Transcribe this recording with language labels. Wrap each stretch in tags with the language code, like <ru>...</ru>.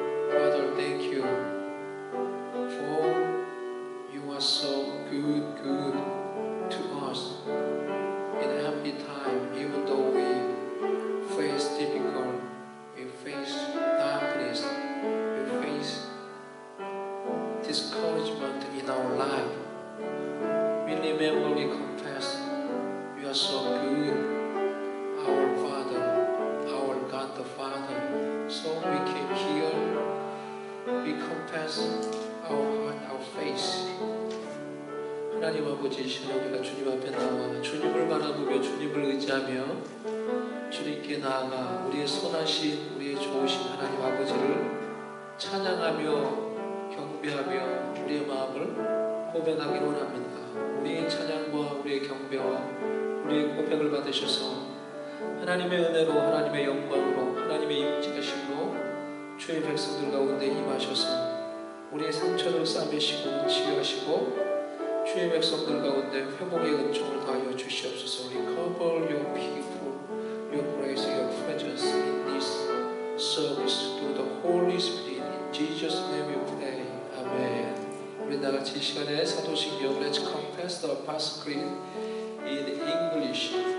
<en>Father, thank you for you are so good to us in every time, even though we face difficult, we face darkness, we face discouragement in our life. We remember, we confess, you are so good, our Father, our God the Father. So we came here, we confess our heart, our face.</en> <ko>하나님 아버지, 이 시간 우리가 주님 앞에 나와 주님을 바라보며 주님을 의지하며 주님께 나아가 우리의 선하신, 우리의 좋으신 하나님 아버지를 찬양하며 경배하며 우리의 마음을 고백하기를 원합니다. 우리의 찬양과 우리의 경배와 우리의 고백을 받으셔서 하나님의 은혜로, 하나님의 영광으로, 하나님의 임재하심으로 주의 백성들 가운데 임하셔서 우리의 상처를 싸매시고 치유하시고 주의 백성들 가운데 회복의 은총을 더하여 주시옵소서.</ko> <en>Recover your people, your grace, your presence in this service through the Holy Spirit. In Jesus' name we pray. Amen.</en> <ko>우리 다 같이 이 시간에 사도신경</ko> <en>Let's confess the Apostle Creed in English.</en>